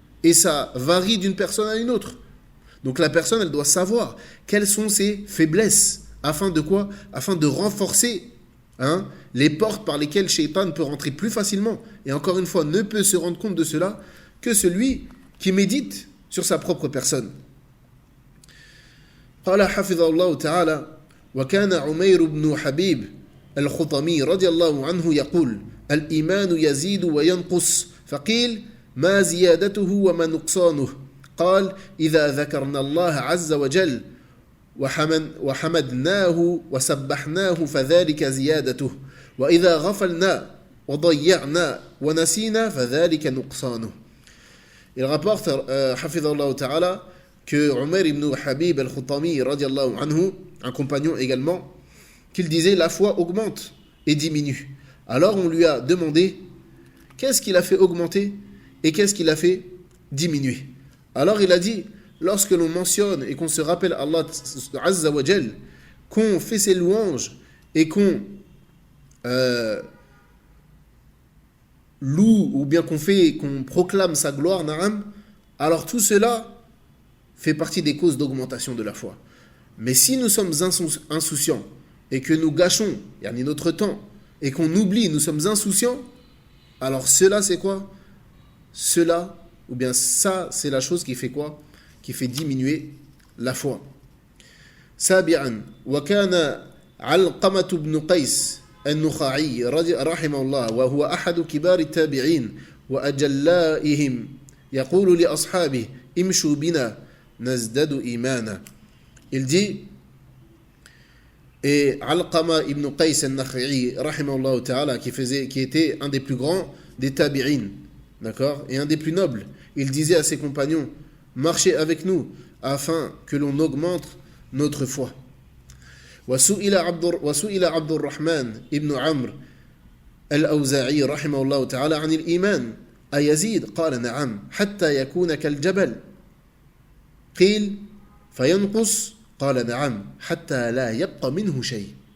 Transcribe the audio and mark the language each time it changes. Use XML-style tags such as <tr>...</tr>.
<fr>Et ça varie d'une personne à une autre. Donc la personne, elle doit savoir quelles sont ses faiblesses. Afin de quoi? Afin de renforcer les portes par lesquelles Shaitan peut rentrer plus facilement. Et encore une fois, ne peut se rendre compte de cela que celui qui médite sur sa propre personne.</fr> <ar>قال حفظه الله تعالى وكان عمير بن حبيب الخطمي رضي الله عنه يقول الإيمان يزيد وينقص فقيل ما زيادته وما نقصانه قال إذا ذكرنا الله عز وجل وحمدناه وسبحناه فذلك زيادته وإذا غفلنا وضيعنا ونسينا فذلك نقصانه.</ar> <fr>Il rapporte</fr> <ar>حفظه الله تعالى</ar> <fr>que Umar ibn Habib al-Khutami radiallahu anhu, un compagnon également, qu'il disait la foi augmente et diminue. Alors on lui a demandé qu'est-ce qu'il a fait augmenter et qu'est-ce qu'il a fait diminuer. Alors il a dit lorsque l'on mentionne et qu'on se rappelle Allah Azza wa Jal, qu'on fait ses louanges et qu'on loue ou bien qu'on proclame sa gloire, na'am, alors tout cela fait partie des causes d'augmentation de la foi. Mais si nous sommes insouciants et que nous gâchons notre temps et qu'on oublie, nous sommes insouciants, alors cela c'est quoi? Cela, ou bien ça c'est la chose qui fait quoi? Qui fait diminuer la foi.</fr> <ar>سابعا وكان علقمة بن قيس النخعي رحمه الله وهو أحد كبار التابعين وأجلائهم يقول لأصحابه امشوا بنا نزداد إيمانا.</ar> <fr>Il dit, et Alqama ibn Qais al-Nakhi'i rahimahullah ta'ala, qui était un des plus grands des tabi'in, d'accord, et un des plus nobles, il disait à ses compagnons, marchez avec nous afin que l'on augmente notre foi.</fr> <ar>وسئل عبد الرحمن ابن عمرو الأوزاعي رحمه الله تعالى عن الإيمان أيزيد؟ قال نعم حتى يكون كالجبل. قيل فينقص؟ قال نعم حتى لا يبقى منه شيء.</ar>